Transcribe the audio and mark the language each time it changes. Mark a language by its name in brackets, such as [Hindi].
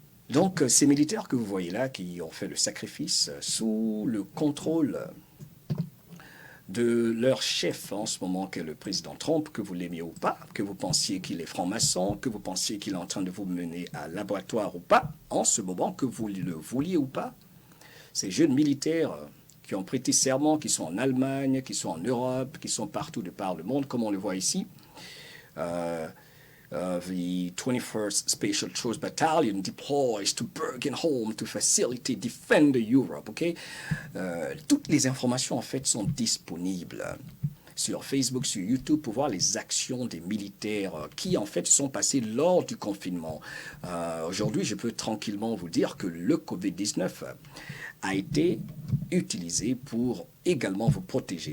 [French] Donc, ces militaires que vous voyez là, qui ont fait le sacrifice sous le contrôle de leur chef en ce moment, qui est le président Trump, que vous l'aimiez ou pas, que vous pensiez qu'il est franc-maçon, que vous pensiez qu'il est en train de vous mener à l'abattoir ou pas, en ce moment, que vous le vouliez ou pas, ces jeunes militaires qui ont prêté serment, qui sont en Allemagne, qui sont en Europe, qui sont partout de par le monde, comme on le voit ici. [English] The 21st Special Troops Battalion deploys to Bergen-Holm to facilitate defend Europe. Okay? [French] Toutes les informations en fait sont disponibles sur Facebook, sur YouTube, pour voir les actions des militaires qui en fait sont passés lors du confinement. Aujourd'hui, je peux tranquillement vous dire que le Covid-19 a été utilisé pour également vous protéger.